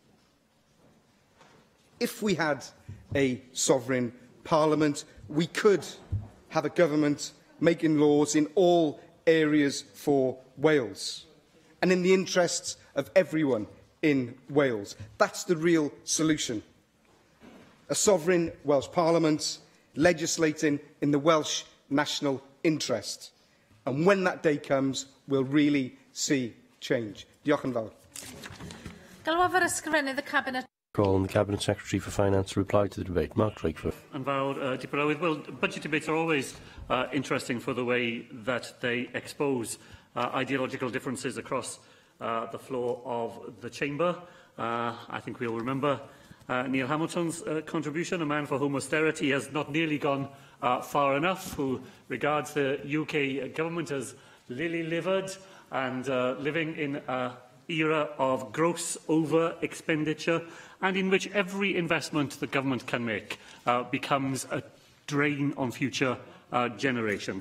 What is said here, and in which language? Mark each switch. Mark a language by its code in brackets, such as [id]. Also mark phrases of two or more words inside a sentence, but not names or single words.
[en] If we had a sovereign parliament, we could have a government making laws in all areas for Wales and in the interests of everyone in Wales. That's the real solution. A sovereign Welsh Parliament legislating in the Welsh national interest. And when that day comes, we'll really see change. [cy] Diolch yn fawr. Galwaf yr ysgrifennydd y Cabinet. [en] Call on the Cabinet Secretary for Finance to reply to the debate. Mark Drakeford. And well, budget debates are always interesting for the way that they expose ideological differences across the floor of the Chamber. I think we all remember Neil Hamilton's contribution, a man for whom austerity has not nearly gone far enough, who regards the UK government as lily-livered and living in an era of gross over-expenditure, and in which every investment the government can make becomes a drain on future generations.